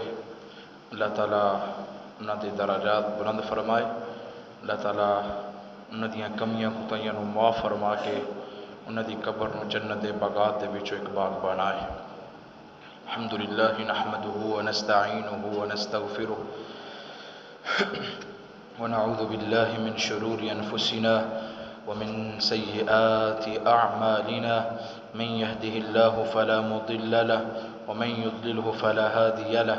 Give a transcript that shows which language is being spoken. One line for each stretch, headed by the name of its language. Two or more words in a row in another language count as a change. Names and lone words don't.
Punjabi: اللہ تعالیٰ انہاں دے درجات بلند فرمائے, اللہ تعالیٰ انہاں دیاں کمیاں کوتاہیاں نو معاف فرما کے انہاں دی قبر نو جنت دے باغات دے وچوں ایک باغ بنائے.
Arabic: الحمدللہ نحمدہ ونستعینہ ونستغفرہ ونعوذ باللہ من شرور انفسنا ومن سیئات اعمالنا من يهده الله فلا مضل له ومن يضلله فلا هادي له.